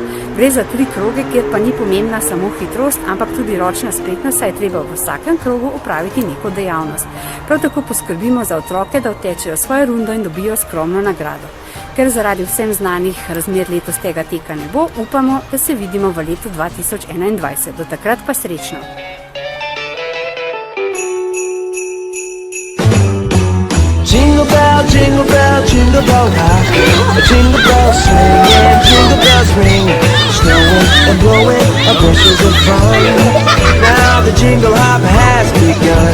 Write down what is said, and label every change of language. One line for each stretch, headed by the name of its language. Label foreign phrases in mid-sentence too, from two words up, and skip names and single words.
Slovenian: Gre za 3 kroge, kjer pa ni pomembna samo hitrost, ampak tudi ročna spretnost, saj je treba v vsakem krogu opraviti neko dejavnost. Prav tako poskrbimo za otroke, da odtečejo svojo rundo in dobijo skromno nagrado. Ker zaradi vsem znanih razmer letos tega teka ne bo, upamo, da se vidimo v letu 2021. Do takrat pa srečno!
English: Jingle bell, jingle bell, jingle bell rock. Jingle bells swing and jingle bells ring. Snowing and blowing bushels of fun. Now the jingle hop has begun.